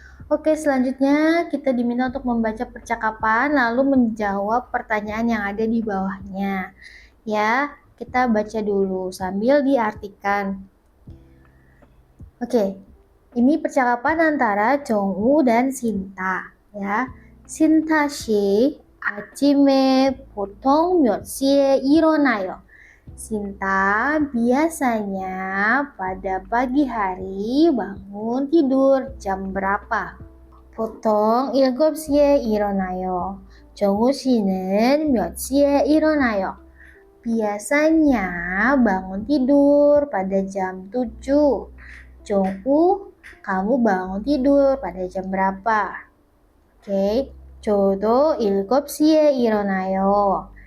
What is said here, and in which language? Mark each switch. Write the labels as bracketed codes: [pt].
[id] Oke, selanjutnya kita diminta untuk membaca percakapan lalu menjawab pertanyaan yang ada di bawahnya. Ya, kita baca dulu sambil diartikan. Oke, ini percakapan antara Jongwoo dan Sinta. [ko] Ya, Sinta 씨, 아침에 보통 몇 시에 일어나요? [id] Sinta biasanya pada pagi hari bangun tidur jam berapa? [ko] 보통 7시에 일어나요. 정우 씨는 몇 시에 일어나요? [id] Biasanya bangun tidur pada jam 7. 정우, kamu bangun tidur pada jam berapa? [ko] Oke, 저도 7시에 일어나요.